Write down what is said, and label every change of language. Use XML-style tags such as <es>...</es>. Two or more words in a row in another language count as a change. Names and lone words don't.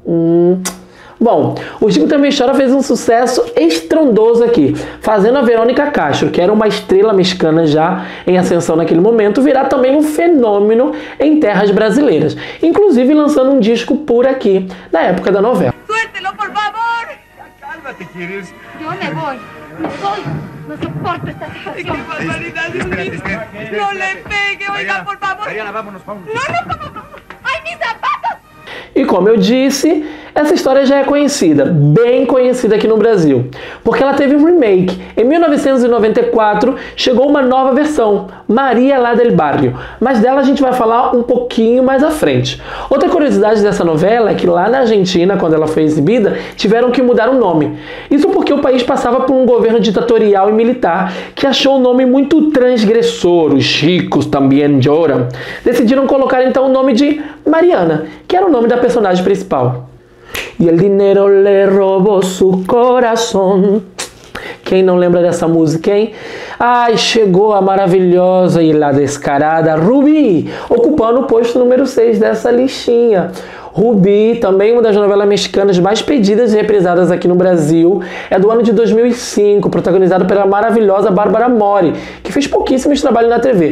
<pt>Bom, o Chico Também Chora fez um sucesso estrondoso aqui, fazendo a Verônica Castro, que era uma estrela mexicana já em ascensão naquele momento, virar também um fenômeno em terras brasileiras, inclusive lançando um disco por aqui, na época da novela.</pt> <es>¡Suéltelo, por favor! Cálmate, ¿quieres? Yo me voy. Me voy. No soporto esta situación. ¡Qué barbaridad, Dios mío! Espera. ¡No le pegue, oiga, por favor! Mariana, vámonos, vámonos. ¡No! ¡Ay, mis zapatos!</es> <pt>E como eu disse, essa história já é conhecida, bem conhecida aqui no Brasil, porque ela teve um remake. Em 1994 chegou uma nova versão, Maria lá del Barrio, mas dela a gente vai falar um pouquinho mais à frente. Outra curiosidade dessa novela é que lá na Argentina, quando ela foi exibida, tiveram que mudar o nome. Isso porque o país passava por um governo ditatorial e militar que achou o nome muito transgressor, Os Ricos Também Choram. Decidiram colocar então o nome de Mariana, que era o nome da personagem principal.</pt> <es>E el dinero le robó su corazón.</es> <pt>Quem não lembra dessa música, hein? Ai, chegou a maravilhosa e</pt> <es>la descarada</es> <pt>Rubi, ocupando o posto número 6 dessa listinha. Rubi, também uma das novelas mexicanas mais pedidas e reprisadas aqui no Brasil, é do ano de 2005, protagonizada pela maravilhosa Bárbara Mori, que que fez pouquíssimos trabalhos na TV.</pt>